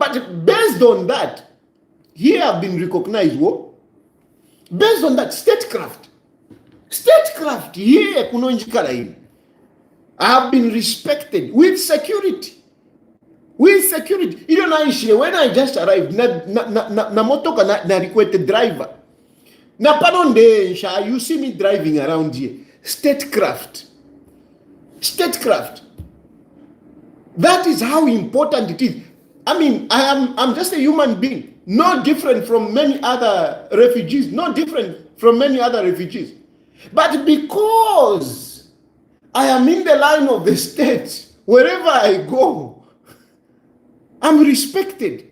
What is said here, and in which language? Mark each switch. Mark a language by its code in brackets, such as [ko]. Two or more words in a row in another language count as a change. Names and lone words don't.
[en] But based on that, here I've been recognized. What? Based on that, statecraft, here I have been respected with security. You don't know, when I just arrived, [bem] na motoka na [en] requested driver. [bem] Na panonde, [en] you see me driving around here. Statecraft. That is how important it is. I'm just a human being, no different from many other refugees, But because I am in the line of the state, wherever I go, I'm respected.